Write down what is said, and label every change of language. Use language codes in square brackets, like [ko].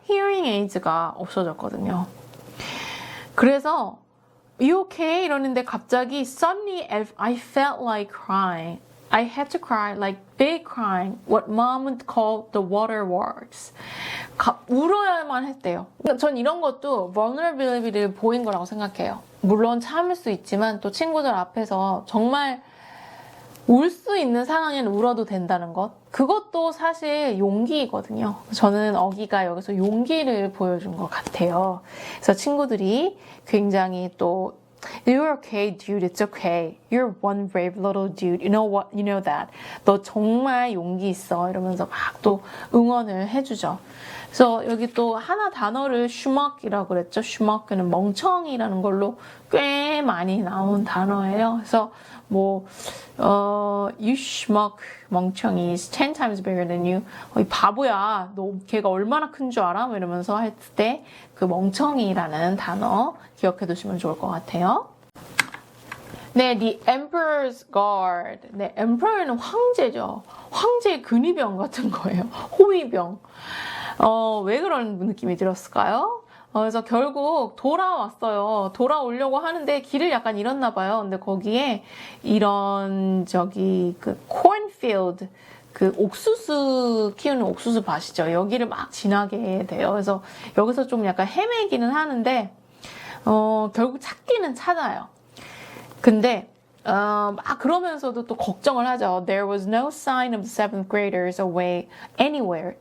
[ko] hearing aids가 없어졌거든요. 그래서 [en] You okay? [ko] 이러는데 갑자기 [en] suddenly I felt like crying. I had to cry like big crying. What mom would call the waterworks. [ko] 울어야만 했대요. 전 이런 것도 vulnerability를 보인 거라고 생각해요. 물론 참을 수 있지만 또 친구들 앞에서 정말 울 수 있는 상황에는 울어도 된다는 것. 그것도 사실 용기이거든요. 저는 어기가 여기서 용기를 보여준 것 같아요. 그래서 친구들이 굉장히 또 [en] You're okay, dude. It's okay. You're one brave little dude. You know what? You know that. [ko] 너 정말 용기 있어. 이러면서 막 또 응원을 해주죠. 그래서 여기 또 하나 단어를 슈먹이라고 그랬죠. 슈먹은 멍청이라는 걸로 꽤 많이 나온 단어예요. 그래서 [en] you schmuck, 멍청이 is 10 times bigger than you. [ko] 이 바보야. 너 걔가 얼마나 큰 줄 알아? 이러면서 할 때 그 멍청이라는 단어 기억해 두시면 좋을 것 같아요. 네, The Emperor's Guard. 네, Emperor는 황제죠. 황제의 근위병 같은 거예요. 호위병. 왜 그런 느낌이 들었을까요? 그래서 결국 돌아왔어요. 돌아오려고 하는데 길을 약간 잃었나 봐요. 근데 거기에 이런 그 cornfield, 그 옥수수 키우는 옥수수 밭이죠. 여기를 막 지나게 돼요. 그래서 여기서 좀 약간 헤매기는 하는데 결국 찾기는 찾아요. 근데 막 그러면서도 또 걱정을 하죠. [en] There was no sign of the seventh graders away anywhere.